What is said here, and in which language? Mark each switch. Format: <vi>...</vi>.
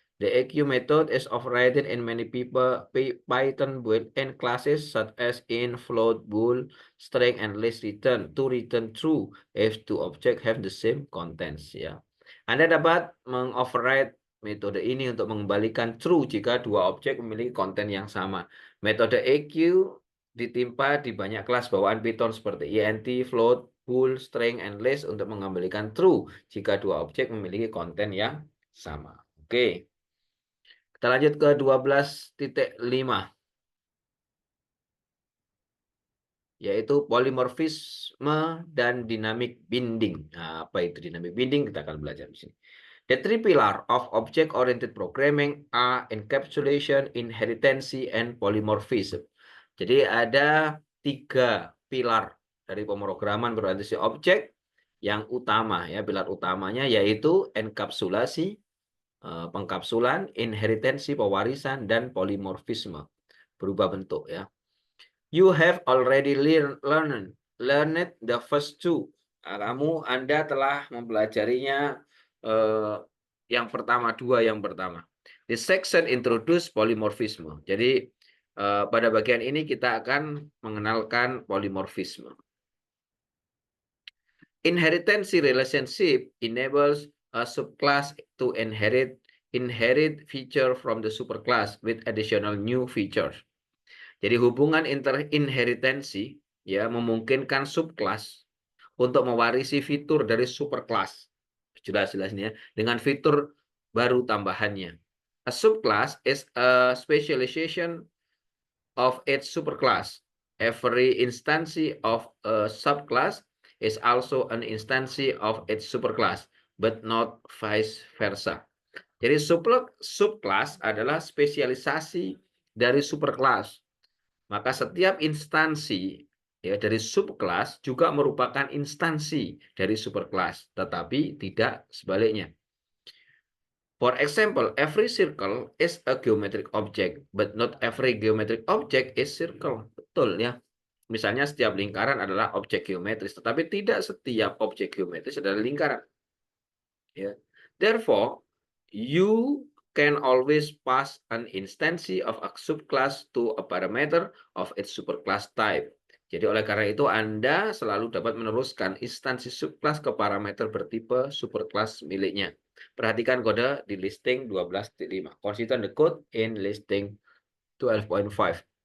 <en>The EQ method is overridden in many Python built-in classes such as in, float, bool, string, and list return to return true if two objects have the same contents.</en> <id>Ya, Anda dapat mengoverride metode ini untuk mengembalikan true jika dua objek memiliki konten yang sama. Metode EQ ditimpa di banyak kelas bawaan Python seperti int, float, bool, string, and list untuk mengembalikan true jika dua objek memiliki konten yang sama. Oke. Kita lanjut ke 12.5. Yaitu polymorphisme dan dynamic binding. Nah, apa itu dynamic binding? Kita akan belajar di sini.</id> <en>The three pillars of object-oriented programming are encapsulation, inheritance, and polymorphism.</en> <id>Jadi ada 3 pilar dari pemrograman berorientasi objek yang utama ya, pilar utamanya yaitu enkapsulasi, pengkapsulan, inheritance, pewarisan, dan polymorphisme, berubah bentuk ya.</id> <en>You have already learned the first two.</en> <id>Anda telah mempelajarinya yang pertama, yang pertama.</id> <en>This section introduce polymorphisme.</en> <id>Jadi pada bagian ini kita akan mengenalkan polymorphisme.</id> <en>Inheritance relationship enables a subclass to inherit feature from the superclass with additional new features.</en> <id>Jadi hubungan inheritansi ya memungkinkan subclass untuk mewarisi fitur dari superclass. Jelas-jelas ya, dengan fitur baru tambahannya.</id> <en>A subclass is a specialization of its superclass every instance of a subclass is also an instance of its superclass, but not vice versa.</en> <id>Jadi subclass adalah spesialisasi dari superclass. Maka setiap instansi ya dari subclass juga merupakan instansi dari superclass, tetapi tidak sebaliknya.</id> <en>For example, every circle is a geometric object, but not every geometric object is circle.</en> <id>Betul ya. Misalnya setiap lingkaran adalah objek geometris, tetapi tidak setiap objek geometris adalah lingkaran.</id> <en>Ya. Therefore, you can always pass an instance of a subclass to a parameter of its superclass type.</en> <id>Jadi oleh karena itu Anda selalu dapat meneruskan instansi subclass ke parameter bertipe superclass miliknya. Perhatikan kode di listing 12.5.</id> <en>Consider the code in listing 12.5.</en>